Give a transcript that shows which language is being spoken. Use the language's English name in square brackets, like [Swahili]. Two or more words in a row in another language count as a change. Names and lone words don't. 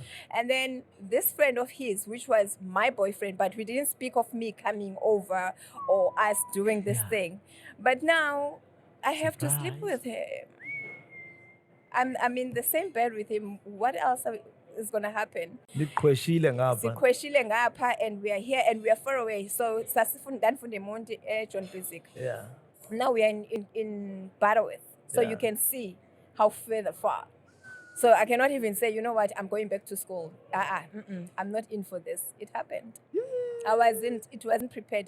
[English] And then this friend of his, which was my boyfriend, but we didn't speak of me coming over or us doing this thing. But now I have to sleep with him. I'm in the same bed with him. What else is gonna happen? [Xhosa] Nikweshile ngapha. Sikweshile ngapha, [English] and we are here and we are far away. So sasifunda Monte John Basic. Yeah. Now we are in Butterworth. So Yeah. you can see how further far. So I cannot even say, you know what, I'm going back to school. I'm not in for this. It happened. It wasn't prepared.